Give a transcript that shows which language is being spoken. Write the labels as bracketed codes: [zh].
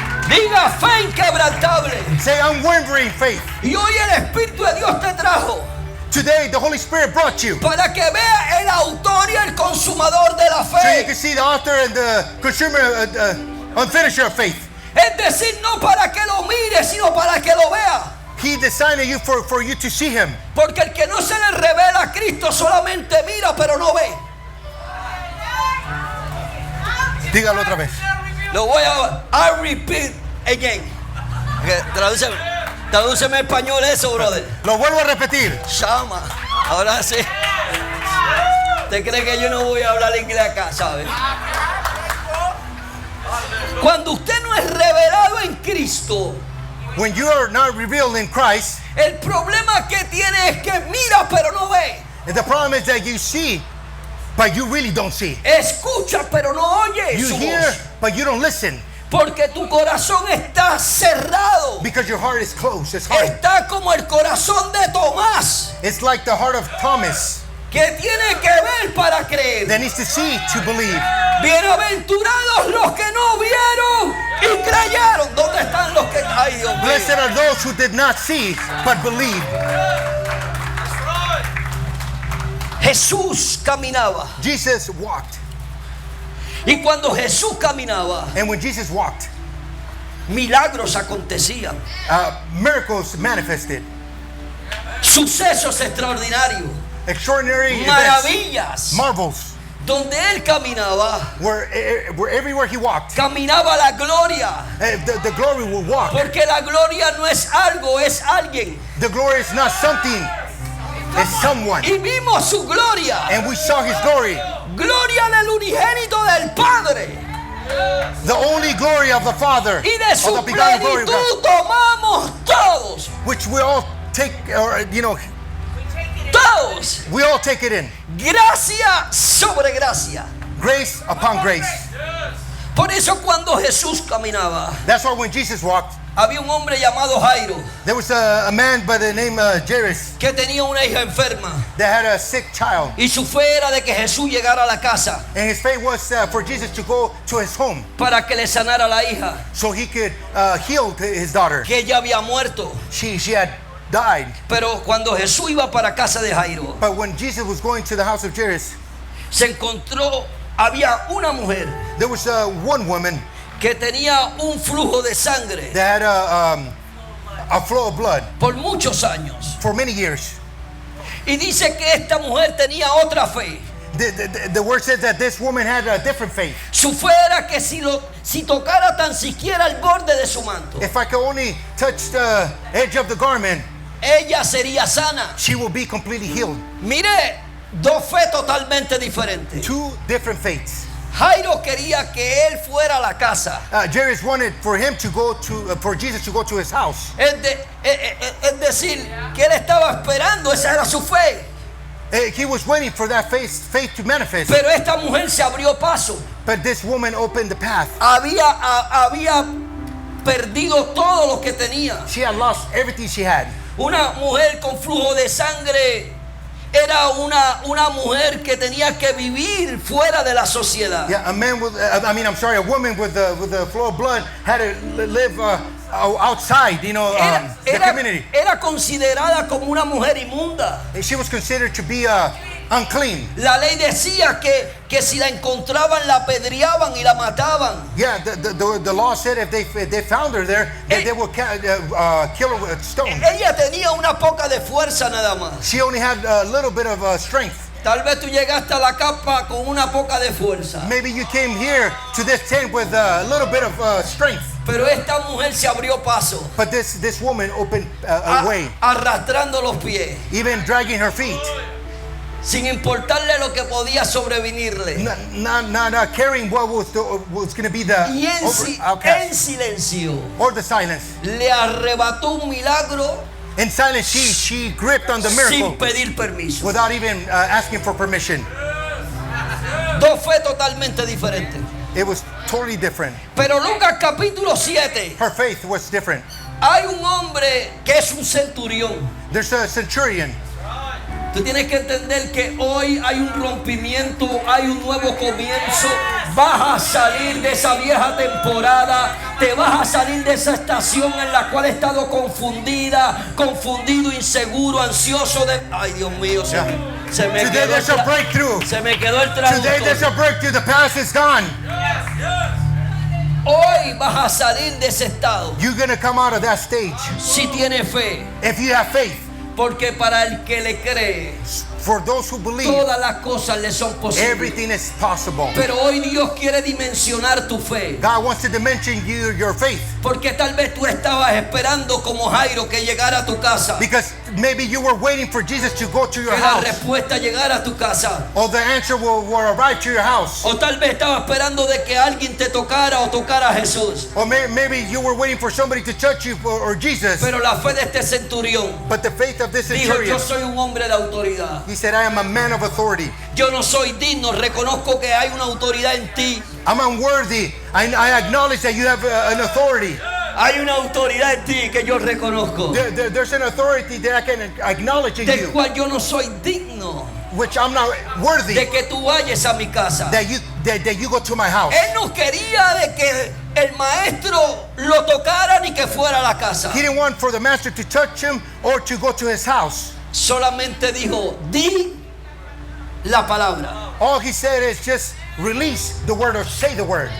[es] Diga, fe inquebrantable. [en] Say unwavering faith. [es] Y hoy el Espíritu de Dios te trajo [en] Today the Holy Spirit brought you [es] para que vea el autor y el consumador de la [en] so you [es] fe. [en] can see the author and the consumer and finisher of faith. [es] Es decir, no para que lo mire, sino para que lo vea. [en] He designed you for you to see him. [es] Porque el que no se le revela a Cristo solamente mira, pero no ve. Dígalo otra vez. Lo voy a [en] I repeat again. Okay, [es] tradúceme. Tradúceme en español eso, [en] brother. [es] Lo vuelvo a repetir. Llama. Ahora sí. ¿Usted cree que yo no voy a hablar inglés acá, sabe? Cuando usted no es revelado en Cristo, [en] When you are not revealed in Christ, [es] el problema que tiene es que mira pero no ve. [en] and the problem is that you see, but you really don't see. [es] Escucha pero no oye [en] You [es] su [en] hear, [es] voz. [en] but you don't listen. [es] Porque tu corazón está cerrado. [en] Because your heart is closed. It's hard. [es] Está como el corazón de Tomás, [en] It's like the heart of Thomas [es] que tiene que ver para creer. [en] that needs to see to believe. [es] Bienaventurados los que no vieron y creyeron. ¿Dónde están los que... Ay, Dios mío. [en] Blessed are those who did not see, but believe. [es] Jesús caminaba. [en] Jesus walked. [es] Y cuando Jesús caminaba, [en] And when Jesus walked, [es] milagros acontecían. [en] miracles manifested. [es] Sucesos extraordinarios. [en] Extraordinary events, [es] Maravillas. [en] marvels. [es] Donde él caminaba, [en] Where everywhere he walked, [es] caminaba la gloria. [en] the glory will walk. [es] Porque la gloria no es algo, es alguien. [en] The glory is not something, it's someone. [es] Y vimos su gloria. [en] And we saw his glory. [es] Gloria del unigénito del Padre. [en] The only glory of the Father, [es] Y de su [en] of the begotten glory of God, [es] plenitud tomamos todos. [en] which we all take, or [es] Todos. [en] we all take it in. [es] Gracia sobre gracia. [en] Grace upon grace. [es] Por eso cuando Jesús caminaba, [en] That's why when Jesus walked, [es] había un hombre llamado Jairo [en] there was a man by the name of Jairus [es] que tenía una hija enferma. [en] that had a sick child. [es] Y su fe era de que Jesús llegara a la casa [en] And his faith was for Jesus to go to his home [es] para que le sanara la hija, [en] so he could heal his daughter. [es] que ella había muerto. [en] She had died. [es] Pero cuando Jesús iba para casa de Jairo, [en] But when Jesus was going to the house of Jairus, [es] se encontró, había una mujer [en] there was one woman [es] que tenía un flujo de sangre [en] that had a flow of blood [es] por muchos años. [en] for many years. [es] Y dice que esta mujer tenía otra fe. [en] The word says that this woman had a different faith. [es] Su fe era que si tocara tan siquiera el borde de su manto, [en] If I could only touch the edge of the garment, [es] ella sería sana. [en] she will be completely healed. [es] Mire, dos fe totalmente diferentes. [en] Two different faiths. [es] Jairo quería que él fuera a la casa. [en] Jairus wanted for him to go to, for Jesus to go to his house. [es] Es decir, que él estaba esperando, esa era su fe. [en] He was waiting for that faith to manifest. [es] Pero esta mujer se abrió paso. [en] But this woman opened the path. [es] Había perdido todo lo que tenía. [en] She had lost everything she had. [es] Una mujer con flujo de sangre era una mujer que tenía que vivir fuera de la sociedad. [en] Yeah, a woman with the flow of blood had to live outside, the community. [es] Era considerada como una mujer inmunda. [en] She was considered to be unclean. [es] La ley decía que si la encontraban la apedreaban y la mataban. [en] Yeah, the law said if they found her there, that they would kill her with a stone. [es] Ella tenía una poca de fuerza nada más. [en] She only had a little bit of strength. [es] Tal vez tú llegaste a la capa con una poca de fuerza. [en] Maybe you came here to this tent with a little bit of strength. [es] Pero esta mujer se abrió paso. [en] But this woman opened a way, [es] arrastrando los pies, [en] even dragging her feet, [es] sin importarle lo que podía sobrevenirle. [en] not caring what was going to be the [es] Y en [en] outcast [es] silencio [en] or the silence. [es] le arrebató un milagro [en] In silence, she gripped on the miracle [es] sin pedir permiso. [en] without even asking for permission. [es] Dos fe totalmente diferentes. [en] It was totally different. [es] Pero Lucas capítulo 7, [en] Her faith was different. [es] hay un hombre que es un centurión. [en] There's a centurion. [es] Tú tienes que entender que hoy hay un rompimiento, hay un nuevo comienzo. Vas a salir de esa vieja temporada, te vas a salir de esa estación en la cual he estado confundido, inseguro, ansioso de... Ay, Dios mío, se me [en] Today [es] quedó [en] there's a breakthrough. [es] se me quedó el [en] Today there's [es] traductor. [en] a breakthrough. The past is gone. [es] Hoy vas a salir de ese estado [en] You're going to come out of that stage [es] si tienes fe, [en] if you have faith. [es] porque para el que le cree, [en] For those who believe, [es] todas las cosas le son posibles. [en] everything is possible. [es] Pero hoy Dios quiere dimensionar tu fe. [en] God wants to dimension your faith. [es] Porque tal vez tú estabas esperando como Jairo que llegara a tu casa. [en] Because maybe you were waiting for Jesus to go to your [es] Que la [en] house. [es] respuesta llegara a tu casa. [en] Or the answer will arrive to your house. [es] O tal vez estabas esperando de que alguien te tocara o tocara a Jesús. [en] Or maybe you were waiting for somebody to touch you or Jesus. [es] Pero la fe de este centurión [en] But the faith of this [es] dijo: yo [en] centurion, [es] soy un hombre de autoridad. [en] he said, I am a man of authority. [es] Yo no soy digno, reconozco que hay una autoridad en ti. [en] I'm unworthy. I acknowledge that you have an authority. [es] Hay una autoridad en ti que yo reconozco, [en] There's an authority that I can acknowledge in [es] del [en] you, [es] cual yo no soy digno [en] which I'm not worthy [es] de que tú vayas a mi casa. [en] that you go to my house. [es] Él no quería de que el maestro lo tocara ni que fuera a la casa. [en] He didn't want for the master to touch him or to go to his house. [es] Solamente dijo: di la palabra. [en] All he said is just release the word or say the word.